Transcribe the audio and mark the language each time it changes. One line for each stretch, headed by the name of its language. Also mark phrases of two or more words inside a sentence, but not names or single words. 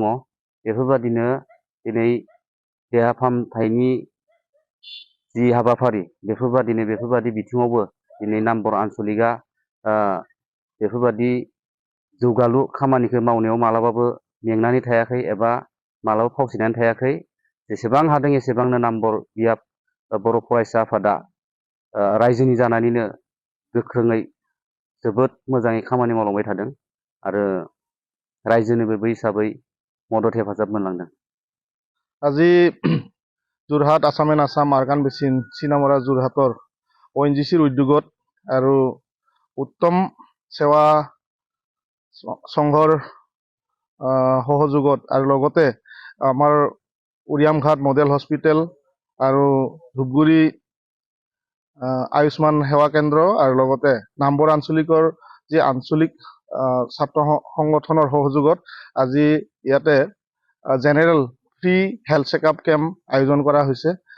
Bodo: बेफोरबादिनो दिनै देहा फाहामथायनि जि हाबाफारि बेफोरबादि बिथिङावबो दिनै नामबर आन्चलिकआ बेफोरबादि जौगालु खामानिखौ मावनायाव मालाबाबो मेंनानै थायाखै एबा मालाबा फावसायनानै थायाखै। जेसेबां हादों एसेबांनो नामबर बियाब बर' फरायसा आफादा रायजोनि जानानैनो गोख्रोङै जोबोद मोजाङै खामानि मावलांबाय थादों आरो रायजोनोबो बै हिसाबै मदद हेफाजाब मोनलांदों।
Assamese: আজি যোৰহাট আছামেন আছাম আৰকান বেচিন চিনামৰা যোৰহাটৰ ONGCৰ উদ্যোগত আৰু উত্তম সেৱা সংঘৰ সহযোগত আৰু লগতে আমাৰ উৰিয়ামঘাট
English: model hospital
Assamese: আৰু ধূপগুৰি আয়ুষ্মান সেৱা কেন্দ্ৰ আৰু লগতে নামবৰ আঞ্চলিকৰ যি আঞ্চলিক ছাত্ৰ সংগঠনৰ সহযোগত আজি ইয়াতে
English: general free health checkup camp
Assamese: আয়োজন কৰা হৈছে।